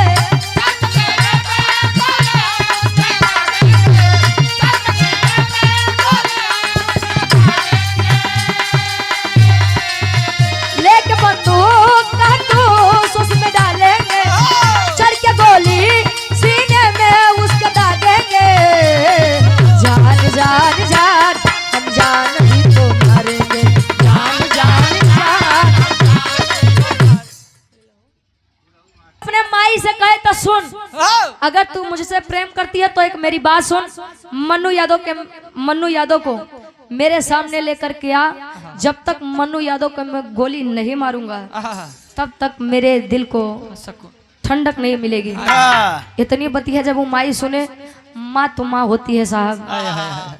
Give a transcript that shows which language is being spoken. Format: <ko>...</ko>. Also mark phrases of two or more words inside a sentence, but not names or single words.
<hi>लेके बंदूक कारतूस उसमें डालेंगे। चढ़ के गोली सीने में उसके दागेंगे। जान जान जान हम जान ही तो मारेंगे। जान जान जान अपने माई से कहे तो सुन, अगर तू मुझसे प्रेम करती है तो एक मेरी बात सुन। मन्नू यादव को मेरे सामने लेकर के आ। जब तक मन्नू यादव को मैं गोली नहीं मारूंगा तब तक मेरे दिल को ठंडक नहीं मिलेगी। इतनी बतिया जब वो माई सुने, माँ तो माँ होती है साहब।</hi>